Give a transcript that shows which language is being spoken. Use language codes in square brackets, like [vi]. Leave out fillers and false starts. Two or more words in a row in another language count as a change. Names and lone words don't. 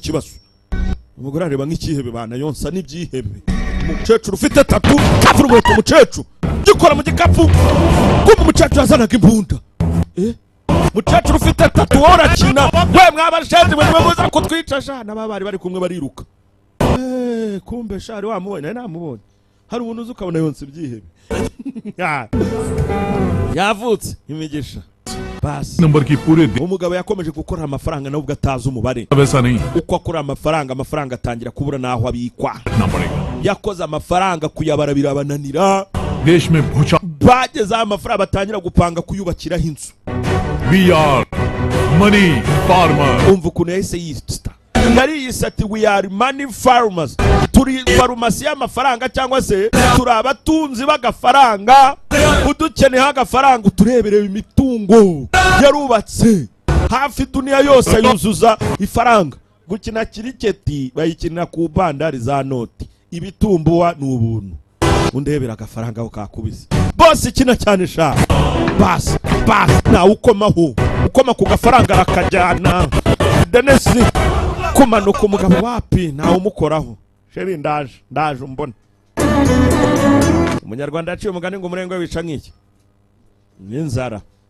[rw] kibazo umugore areba nk'ikihebe bana yonsa n'ibyihebe umukecuru ufite tatu kavura umweto umukecuru gikora mu gikapu kumva umukecuru yazanaga imbunda mukecuru ufite tatu worakina we mwabashenzi mwe muza kutwica naba bari kumwe bariruka kumbe shari wamubonye namubonye hari umuntu uzi ukabona yonse ibyihebe yavutse imigisha basi [hi] नंबर की पूरे दिन [rw] umugabo yakomeje gukora amafaranga nubwo atazi umubare [hi] वैसा नहीं [rw] uko akora amafaranga atangira kubura naho abikwa [hi] ना पड़ेगा [rw] yakoze amafaranga kuyabara birabananira [hi] देश में भूचा [rw] bageze amafaranga batangira gupanga kuyubakiraho inzu [en] we are money farmer [rw] umva ukuntu yahise yisita yari yisati [en] we are money farmers [rw] turi farumasi y'amafaranga cyangwa se turi abatunzi b'agafaranga udukeneye agafaranga uturebereye imitungo yarubatse hafi duniya yose yuzuza ifaranga gukina kiriketi bayikinira ku bandari za noti ibitumbuwa n'ubuntu undebera agafaranga aho kakubise bose ikina cyane sha basi nawe ukomaho ukoma ku gafaranga rakajyana denesi kumanuka umugabo wapi nawe umukoraho sheri ndaje umbona umunyarwanda yaciye umugani ngo umurenge wica nk'iki n'inzara